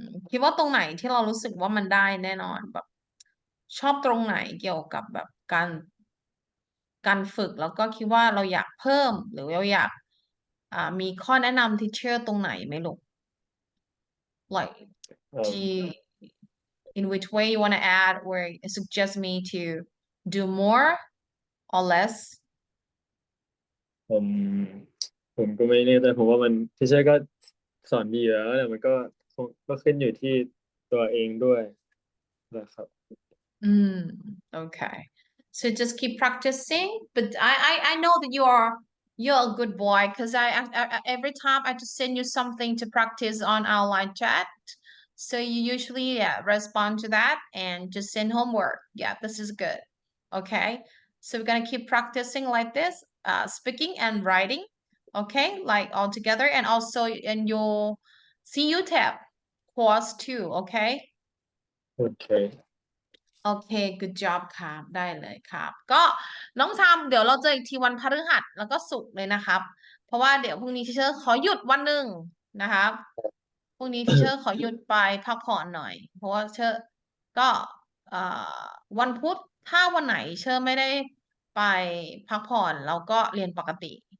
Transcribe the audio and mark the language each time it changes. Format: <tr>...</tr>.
<th>คิดว่าตรงไหนที่เรารู้สึกว่ามันได้แน่นอนแบบชอบตรงไหนเกี่ยวกับแบบการฝึกแล้วก็คิดว่าเราอยากเพิ่มหรือเราอยากมีข้อแนะนำ teacher ตรงไหนไหมลูก</th> <en>like do you, in which way you want to add or suggest me to do more or less</en> <th>ผมก็ไม่แน่ใจผมว่ามันที่ใช่ก็สอนดีแล้วแต่มันก็ขึ้นอยู่ที่ตัวเองด้วยนะครับ</th> <en>Okay. So just keep practicing. But I know that you're a good boy because I every time I just send you something to practice on our live chat. So you usually respond to that and just send homework. Yeah, this is good. Okay. so we're gonna keep practicing like this speaking and writing okay like all together and also in your CU tab course too okay Okay.</en> <th>โอเค</th> <en>good job</en> <th>ครับได้เลยครับ ก็น้องทำเดี๋ยวเราเจออีกทีวันพฤหัสแล้วก็ศุกร์เลยนะครับ เพราะว่าเดี๋ยวพรุ่งนี้ทีเชอร์ขอหยุดวันหนึ่งนะครับพรุ่งนี้ทีเชอร์ขอหยุดไปพักผ่อนหน่อย เพราะว่าเชอร์ก็เอ่อวันพุธถ้าวันไหนเชอร์ไม่ได้ไปพักผ่อนเราก็เรียนปกติ</th>